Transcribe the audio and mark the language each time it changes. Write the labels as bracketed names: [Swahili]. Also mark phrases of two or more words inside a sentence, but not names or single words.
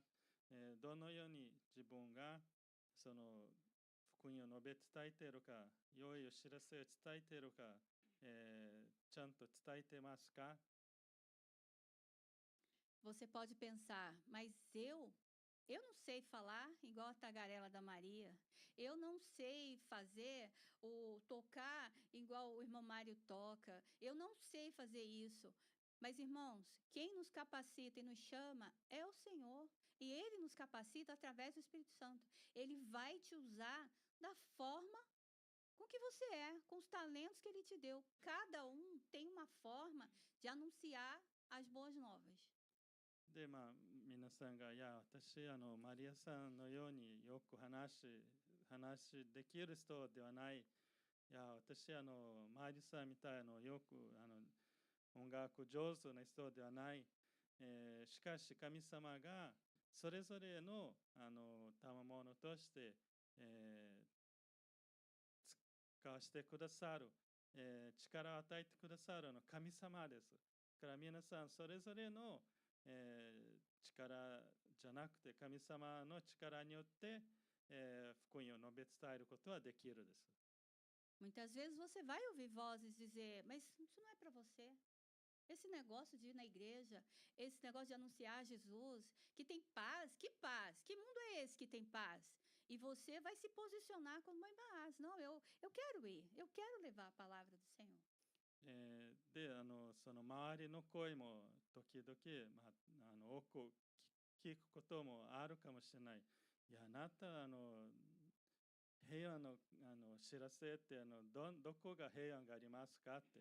[Japanese] どのように自分がその福音を述べ伝えているか、良いお知らせを伝えているか、ちゃんと伝えてますか？ [Portuguese] Você pode pensar, mas eu não sei falar igual a tagarela da Maria. Eu não sei fazer o tocar igual o irmão Mário toca. Eu não sei fazer isso. Mas, irmãos, quem nos capacita e nos chama é o Senhor. E Ele nos capacita através do Espírito Santo. Ele vai te usar da forma com que você é, com os talentos que Ele te deu. Cada um tem uma forma de anunciar as boas novas. [Japanese] で、皆さんが、いや、私、マリアさんのようによく話できる人ではない。いや、私、マリさんみたいよく、音楽上手な人ではない。しかし、神様が、それぞれの、賜物として、使わせてくださる、力を与えてくださる神様です。だから皆さん、それぞれの、力じゃなくて神様の力によって、福音を述べ伝えることはできるです。 [Portuguese] Muitas vezes você vai ouvir vozes dizer, mas isso não é para você. Esse negócio de ir na igreja, esse negócio de anunciar Jesus, que tem paz, que paz? Que mundo é esse que tem paz? E você vai se posicionar como mãe Baás. Não, eu quero ir, eu quero levar a palavra do Senhor. [Japanese] で、その周りの声も時々、多く聞くこともあるかもしれない。いや、あなた、平安の、知らせってどこが平安がありますかって。